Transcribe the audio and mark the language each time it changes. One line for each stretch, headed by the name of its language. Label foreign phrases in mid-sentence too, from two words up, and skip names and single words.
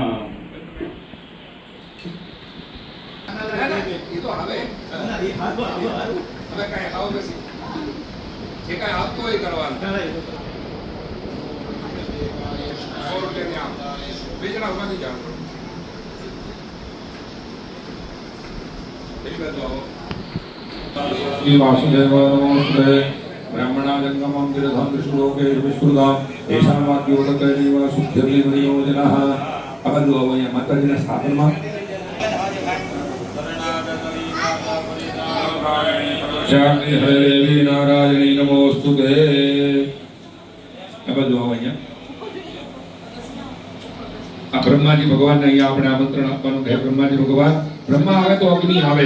Gujarati: એ તો હવે કાંઈ આવો બેસી જે કાંઈ આપતો હોય કરવાનું. બીજના ઉભાથી જાઓ.
Sanskrit: श्री वासुदेव नमोस्ते ब्राह्मणा जंगमं गिरधं विष्णुलोके विष्णुदाम एषां वाक्योदकैव शुद्ध्यति परियोजनः.
Gujarati: આ બધું હવે અહીંયા માતાજીના સ્થાપનમાં શાંતિ હરે
Sanskrit: नारायणि नमोस्तुते.
Gujarati: આ બધું હવે અહીંયા આ બ્રહ્માજી ભગવાનને અહીંયા આપણે આમંત્રણ આપવાનું કે બ્રહ્માજી ભગવાન, બ્રહ્મા આવે તો અગ્નિ આવે.